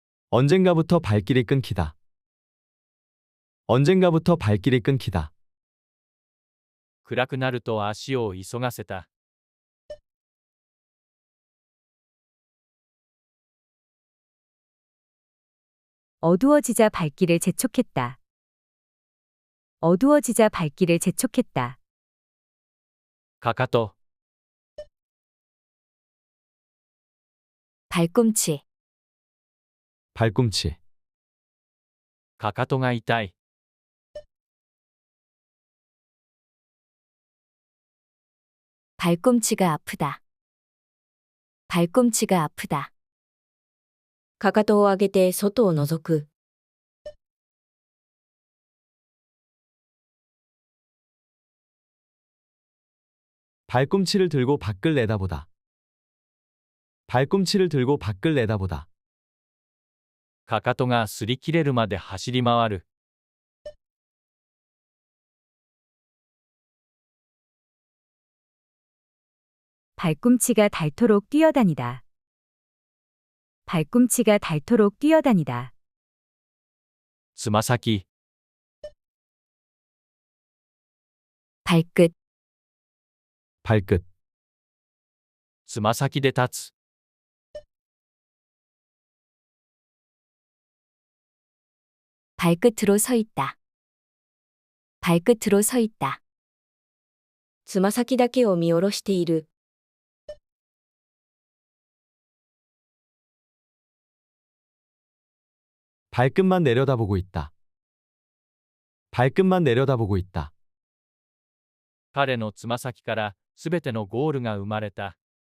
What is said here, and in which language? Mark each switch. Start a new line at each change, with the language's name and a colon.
Korean: 언젠가부터 발길이 끊기다. 언젠가부터 발길이 끊기다.
Japanese: 暗くなると足を急がせた。
Korean: 어두워지자 발길을 재촉했다. 어두워지자 발길을 재촉했다.
Japanese: かかと、
Korean: 발꿈치, 발꿈치.
Japanese: かかとが痛い。
Korean: 발꿈치가 아프다. 발꿈치가 아프다.
Japanese: かかとを上げて外を覗く。
Korean: 발꿈치를 들고 밖을 내다보다. 발꿈치를 들고 밖을 내다보다.
Japanese: かかとが擦り切れるまで走り回る。
Korean: 발꿈치가 닳도록 뛰어다니다. 발꿈치가 닳도록 뛰어다니다.
Japanese: つま先、
Korean: 발끝, 발끝.
Japanese: つま先で立つ。
Korean: 발끝으로 서 있다. 발끝으로 서 있다.
Japanese: つま先だけを見下ろしている。
Korean: 발끝만 내려다보고 있다. 발끝만 내려다보고 있다.
Japanese: 彼のつま先からすべてのゴールが生まれた。